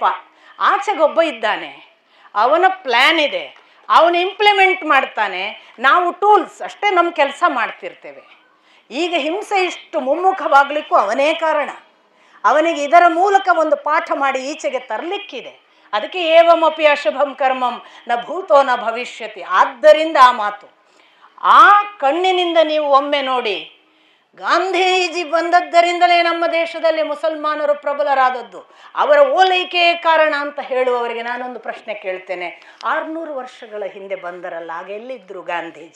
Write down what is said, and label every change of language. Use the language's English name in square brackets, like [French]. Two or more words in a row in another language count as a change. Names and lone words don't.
[Kannada] ಆಚೆಗೊಬ್ಬ ಇದ್ದಾನೆ, ಅವನ ಪ್ಲ್ಯಾನ್ ಇದೆ, ಅವನು ಇಂಪ್ಲಿಮೆಂಟ್ ಮಾಡ್ತಾನೆ, ನಾವು ಟೂಲ್ಸ್ ಅಷ್ಟೇ ನಮ್ಮ ಕೆಲಸ ಮಾಡ್ತಿರ್ತೇವೆ. ಈಗ ಹಿಂಸೆ ಇಷ್ಟು ಮುಮ್ಮುಖವಾಗಲಿಕ್ಕೂ ಅವನೇ ಕಾರಣ. ಅವನಿಗೆ ಇದರ ಮೂಲಕ ಒಂದು ಪಾಠ ಮಾಡಿ ಈಚೆಗೆ ತರಲಿಕ್ಕಿದೆ. ಅದಕ್ಕೆ [Sanskrit] ಏವಮಪಿ ಅಶುಭಂ ಕರ್ಮಂ ನ ಭೂತೋ ನ ಭವಿಷ್ಯತಿ. [Kannada] ಆದ್ದರಿಂದ ಆ ಮಾತು ಆ ಕಣ್ಣಿನಿಂದ ನೀವು ಒಮ್ಮೆ ನೋಡಿ. ಗಾಂಧೀಜಿ ಬಂದದ್ದರಿಂದಲೇ ನಮ್ಮ ದೇಶದಲ್ಲಿ ಮುಸಲ್ಮಾನರು ಪ್ರಬಲರಾದದ್ದು, ಅವರ ಓಲೈಕೆಯೇ ಕಾರಣ ಅಂತ ಹೇಳುವವರಿಗೆ ನಾನೊಂದು ಪ್ರಶ್ನೆ ಕೇಳ್ತೇನೆ. 600 ವರ್ಷಗಳ ಹಿಂದೆ ಬಂದರಲ್ಲ, ಆಗ ಎಲ್ಲಿದ್ದರು ಗಾಂಧೀಜಿ?